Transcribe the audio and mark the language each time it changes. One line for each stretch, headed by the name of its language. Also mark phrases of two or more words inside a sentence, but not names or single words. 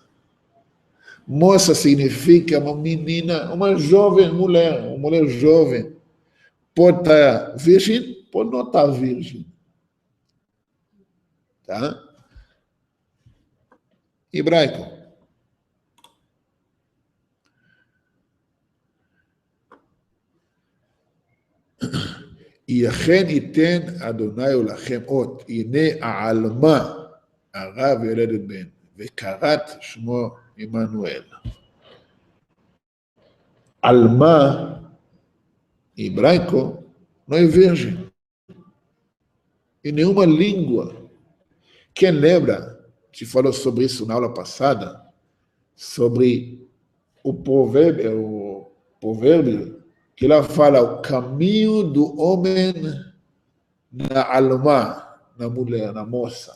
Portuguese: Moça significa uma menina, uma jovem mulher, uma mulher jovem. Pode estar virgem, pode não estar virgem. Tá? Hebraico.
Hebrew: יכן ייתן אדוני לכם אות, הנה העלמה הרב ילדת בן, וקראת שמו עמנואל.
Portuguese: Alma, hebraico, não é virgem. Em nenhuma língua. Quem lembra, te falou sobre isso na aula passada, sobre o provérbio que ela fala o caminho do homem na alma, na mulher, na moça.